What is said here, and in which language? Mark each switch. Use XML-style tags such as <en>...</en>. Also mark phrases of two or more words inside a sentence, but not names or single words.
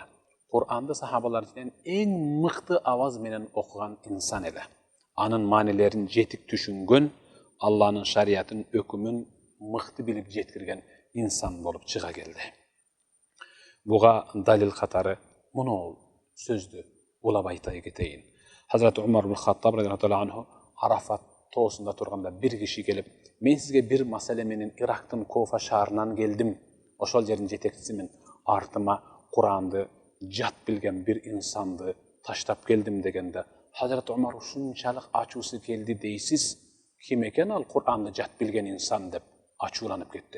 <ky>Кур'анды сахабалардын эң мыкты аваз менен окуган инсан эле. Анын маанилерин жетик түшүнгөн, Алланын шариятын, өкүмүн мыкты билип жеткирген инсан болуп чыга келди. Буга далил катары муну сөздү улап айтай кетейин. Хазрат Умар ибн Хаттаб</ky> <ar>رضي الله عنه</ar> <ky>Арафат тоосунда турганда бир киши келип, мен сизге бир маселе менен Ирактын Кофа шаарынан келдим. Ошол жердин жетекчисимин. Артыма Куранды жат билген бир инсанды таштап келдим дегенде, Хазрат Умар ушунчалык ачуусу келди дейсиз, ким экен ал Куранды жат билген инсан деп ачууланып кетти.</ky>